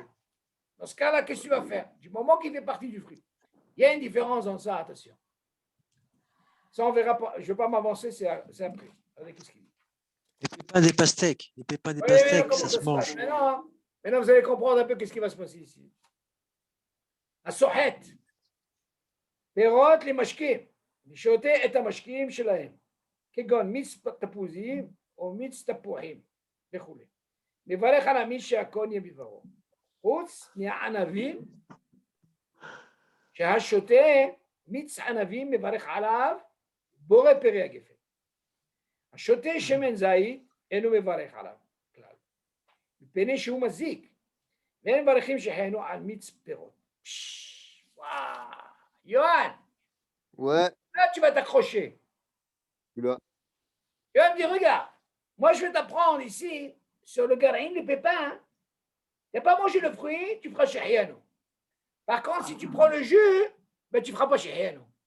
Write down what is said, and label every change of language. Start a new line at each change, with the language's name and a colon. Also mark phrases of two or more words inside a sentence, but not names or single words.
French: Dans ce cas-là, qu'est-ce que tu vas faire? Du moment qu'il fait partie du fruit. Il y a une différence dans ça, attention. Ça, on verra pas. Je ne vais pas m'avancer, c'est après. Regardez qu'est-ce qu'il dit. Les pépins des pastèques. Les pépins des Oui, pastèques, comment ça se mange. Maintenant, vous allez comprendre un peu qu'est-ce qui va se passer ici.
Hebrew: הסוחט. פירות למשקים, לשותה את המשקים שלהם, כגון מיץ תפוזים או מיץ תפוחים וכו'. מברך על המיץ שהכל יהיה בדברו. חוץ מהענבים, שהשותה מיץ ענבים מברך עליו בורא פרי הגפן. השותה שמן זית אינו מברך עליו כלל, מפני שהוא מזיק, והם מברכים שחיינו על מיץ פירות. וואו, יואן,
French: Ouais, là tu vas t'accrocher. tu dois. Yoann me dit, regarde, moi je vais t'apprendre ici sur le garaïm, les pépins. Tu n'as pas mangé le fruit, tu feras shahiyano. Par contre, si tu prends le jus, ben, tu ne feras pas shahiyano.